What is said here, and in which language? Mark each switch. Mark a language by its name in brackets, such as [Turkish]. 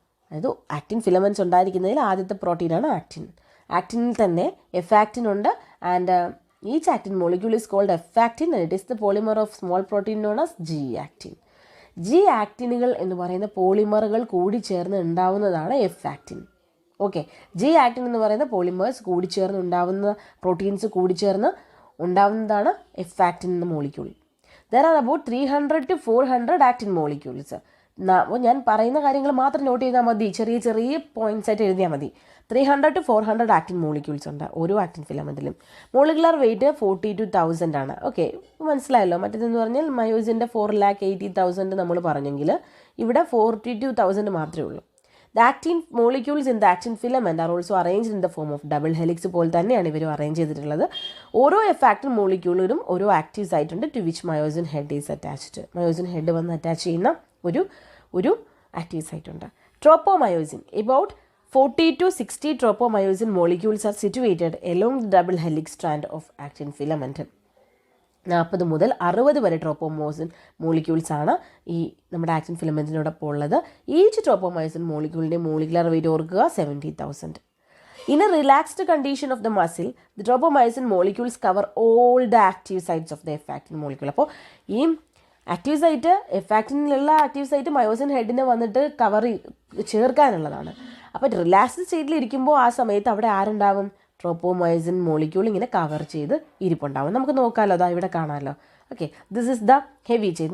[Malayalam] അതായത് actin filaments ഉണ്ടായിരിക്കുന്നതിൽ ആദ്യത്തെ പ്രോട്ടീനാണ് actin. ആക്റ്റിനിൽ തന്നെ എഫ് ആക്റ്റിൻ ഉണ്ട് [English] And each actin molecule is called F-actin and it is the polymer of small protein known as G-actin. [Malayalam] G-actinuകൾ എന്ന് പറയുന്ന പോളിമറുകൾ കൂടി ചേർന്ന് ഉണ്ടാവുന്നതാണ് F-actin. ഓക്കെ, G-actin എന്ന് പറയുന്ന പോളിമേഴ്സ് കൂടി ചേർന്ന് ഉണ്ടാവുന്ന പ്രോട്ടീൻസ് കൂടി ചേർന്ന് ഉണ്ടാവുന്നതാണ് F-actin എന്ന molecule. [English] There are about 300 to 400 actin molecules. [Malayalam] ഞാൻ പറയുന്ന കാര്യങ്ങൾ മാത്രം നോട്ട് ചെയ്താൽ മതി, ചെറിയ പോയിന്റ്സ് ആയിട്ട് എഴുതിയാൽ മതി. 300 to 400 ആക്റ്റിൻ മോളിക്യൂൾസ് ഉണ്ട് ഓരോ ആക്റ്റിൻ ഫിലമെൻറ്റിലും. മോളിക്കുലർ വെയിറ്റ് 42,000 ആണ്. ഓക്കെ, മനസ്സിലായല്ലോ. മറ്റേതെന്ന് പറഞ്ഞാൽ മയോസിൻ്റെ 4,80,000 നമ്മൾ പറഞ്ഞെങ്കിൽ ഇവിടെ 42,000 മാത്രമേ ഉള്ളൂ. [English] the actin molecules in the actin filament are also arranged in the form of double helix [Malayalam] പോലെ തന്നെയാണ് ഇവരും അറേഞ്ച് ചെയ്തിട്ടുള്ളത്. ഓരോ എഫ് ആക്റ്റിൻ മോളിക്യൂളിലും ഓരോ ആക്റ്റീവ് സൈറ്റ് ഉണ്ട് [English] To which myosin head is attached. [Malayalam] Myosin head വന്ന് അറ്റാച്ച് ചെയ്യുന്ന ഒരു ആക്റ്റീവ് സൈറ്റ് ഉണ്ട്. [English] Tropomyosin, about 40 to 60 tropomyosin molecules are situated along the double helix strand of actin filament. [Malayalam] 40 മുതൽ 60 വരെ ട്രോപ്പോമയോസിൻ മോളിക്യൂൾസ് ആണ് ഈ നമ്മുടെ ആക്റ്റിൻ ഫിലമെൻറ്റിനോടൊപ്പം ഉള്ളത്. ഈച്ച് ട്രോപ്പോമയോസിൻ മോളിക്യൂളിൻ്റെ മോളിക്കുലർ വെയിറ്റ് ഓർക്കുക 70,000. [English] In a relaxed condition of the muscle, the tropomyosin molecules cover all the active sites of the F actin molecule. [Malayalam] അപ്പോൾ ഈ active site F ആക്റ്റിനിലുള്ള active site myosin ഹെഡിനെ വന്നിട്ട് ചേർക്കാനുള്ളതാണ്. അപ്പോൾ relaxed സ്റ്റേറ്റിൽ ഇരിക്കുമ്പോൾ ആ സമയത്ത് അവിടെ ആരുണ്ടാവും? ട്രോപ്പോമയോസിൻ മോളിക്യൂൾ ഇങ്ങനെ കവർ ചെയ്ത് ഇരിപ്പുണ്ടാവും. നമുക്ക് നോക്കാമല്ലോ, അതാ ഇവിടെ കാണാമല്ലോ. Okay, [English] This is the heavy chain.